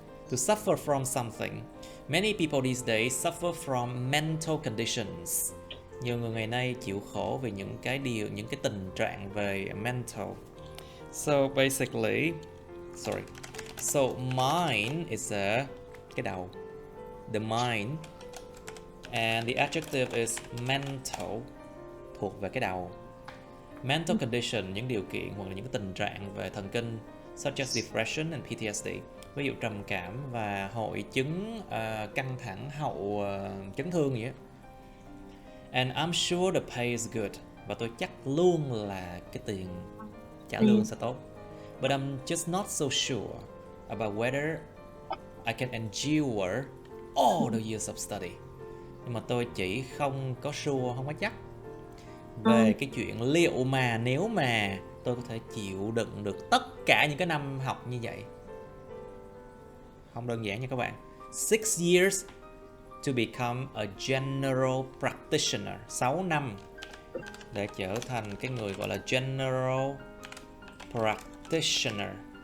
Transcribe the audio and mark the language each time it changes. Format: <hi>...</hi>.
<en>To suffer from something. Many people these days suffer from mental conditions.</en> <vi>Nhiều người ngày nay chịu khổ vì những cái tình trạng về mental.</vi> <en>So basically, so mind is</en> <vi>cái đầu,</vi> <en>the mind, and the adjective is mental,</en> <vi>thuộc về cái đầu.</vi> <en>Mental condition,</en> <vi>những điều kiện hoặc là những cái tình trạng về thần kinh,</vi> <en>such as depression and PTSD,</en> <vi>ví dụ trầm cảm và hội chứng căng thẳng hậu chấn thương vậy á.</vi> <en>And I'm sure the pay is good,</en> <vi>và tôi chắc luôn là cái tiền trả lương sẽ tốt.</vi> <en>But I'm just not so sure about whether I can endure all the years of study.</en> <vi>Nhưng mà tôi chỉ không có sure, không có chắc về cái chuyện liệu mà nếu mà tôi có thể chịu đựng được tất cả những cái năm học như vậy. Không đơn giản nha các bạn.</vi> <en>6 years to become a general practitioner.</en> <vi>6 năm để trở thành cái người gọi là general practitioner.</vi>